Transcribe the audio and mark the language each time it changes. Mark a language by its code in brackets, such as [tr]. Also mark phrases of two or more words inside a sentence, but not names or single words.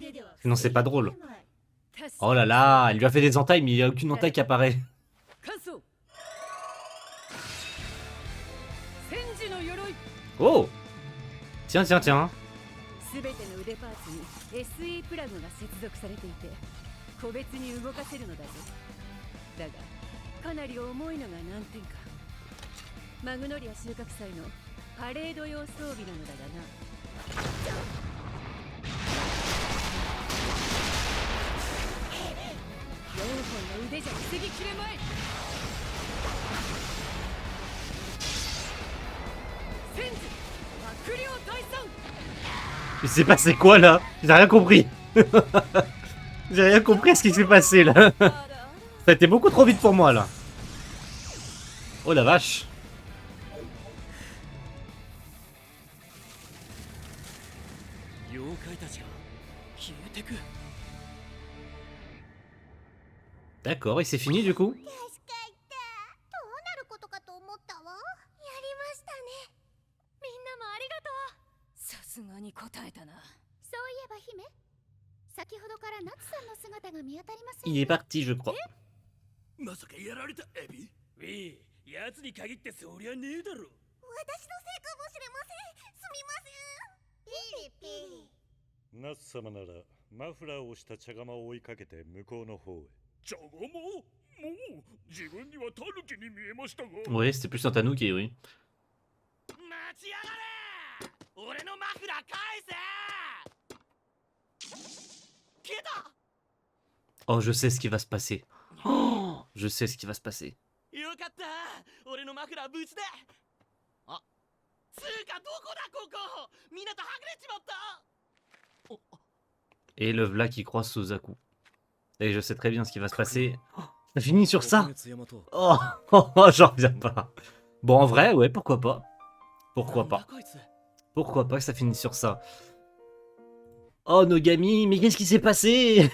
[fr] Sinon, c'est pas drôle. Oh là là, elle lui a fait des entailles, mais il n'y a aucune entaille qui apparaît. Oh. Tiens, tiens, tiens. [ja] すべての腕パーツに SE プラグが接続されていて個別に動かせるのだぞ。だがかなり重いのが難点か。マグノリア収穫祭のパレード用装備なのだがな。4本の腕じゃ防ぎきれまい。戦時悪霊退散。 [fr] Il s'est passé quoi là? J'ai rien compris. J'ai rien compris à ce qui s'est passé là. Ça a été beaucoup trop vite pour moi là. Oh la vache. D'accord, et c'est fini du coup? [ja] 確か言ったどうなることかと思ったわ。やりましたね。みんなもありがとう。さすがに答えたな。そういえば姫、先ほどからナツさんの姿が見当たりません。 [fr] Il est parti je crois. [ja] まさかやられたエビ？ウィー、奴に限ってそりゃねえだろ。私のせいかもしれません。すみません。ピリピリ。ナス様ならマフラーをした茶釜を追いかけて向こうの方へ。茶釜？もう自分にはタヌキに見えましたが。 [fr] Ouais, c'était plus un tanuki, oui. [ja] 待ちやがれ！俺のマフラー返せ！消えた！ [fr] Oh, je sais ce qui va se passer. Oh, je sais ce qui va se passer. [ja] よかった！俺のマフラー無事で！あ、つうかどこだここ！みんなとはぐれちまった！お [fr] Et le v'là qui croise Suzaku. Et je sais très bien ce qui va se passer. Oh, ça finit sur ça? Oh, j'en reviens pas. Bon, en vrai, ouais, pourquoi pas. Pourquoi pas. Pourquoi pas que ça finisse sur ça. Oh, Nogami, mais qu'est-ce qui s'est passé?